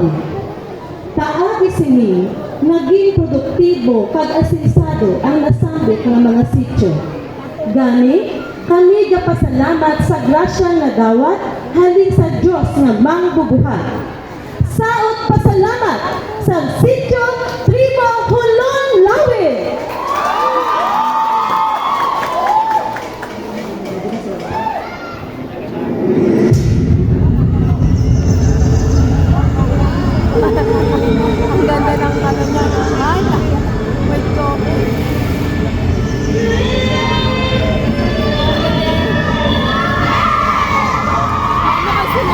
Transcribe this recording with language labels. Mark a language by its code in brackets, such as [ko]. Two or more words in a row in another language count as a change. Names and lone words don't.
[hil] Paagi sini, naging produktibo kag asensado ang nasambit ng mga sityo. Gani, kami gapasalamat sa grasya nga dawat halin sa Dios nga mangbubuhat. Saot pasalamat sa Sityo Tribo Hulon Lawi. [tl] Ang ganda ng ano niya. Ay, wait ko. Ano sila?